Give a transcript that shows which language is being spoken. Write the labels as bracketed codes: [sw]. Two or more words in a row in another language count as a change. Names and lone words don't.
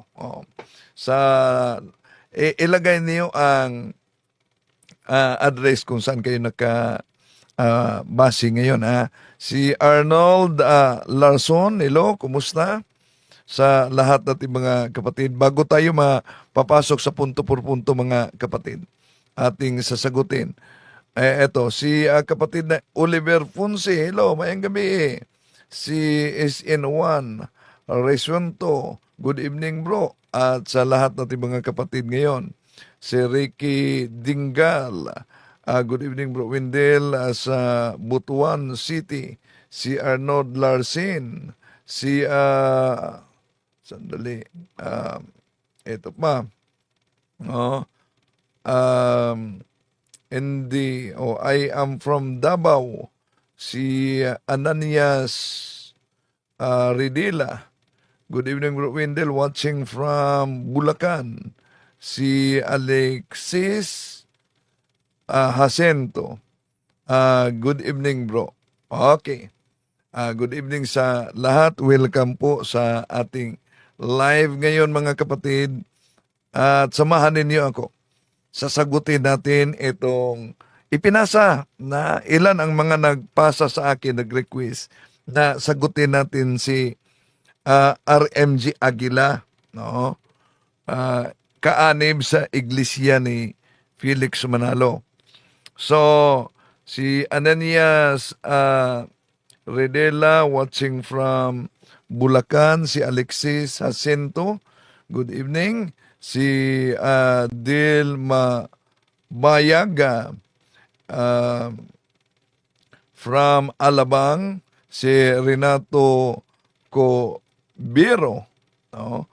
[tl] Sa ilagay niyo ang address kung saan kayo base ngayon. Si Arnold Larson, hello, kumusta? Sa lahat nating mga kapatid. Bago tayo mapapasok sa punto por punto, mga kapatid, ating sasagutin. Eto, si kapatid na Oliver Ponce, hello, mayang gabi. [en] Si SN1 Resuento, good evening bro. [tl] At sa lahat nating mga kapatid ngayon, si Ricky Dingal, [en] good evening bro [tl] Wendell, sa Butuan City. Si Arnold Larsen, si sandali, ito pa, [en] I am from Davao. Si Ananias Ridila, good evening bro Wendell, watching from Bulacan. Si Alexis Jacinto, good evening bro. Okay. Good evening [tl] sa lahat. Welcome po sa ating live ngayon, mga kapatid. At samahan ninyo ako. Sasagutin natin itong ipinasa na ilan ang mga nagpasa sa akin, nag-request na sagutin natin si RMG Aguila, no? Kaanib sa iglesia ni Felix Manalo. So, si Ananias Redela, [en] watching from Bulacan. Si Alexis Jacinto, good evening. [tl] Si Dilma Bayaga from Alabang. Si Renato Cobiro, no?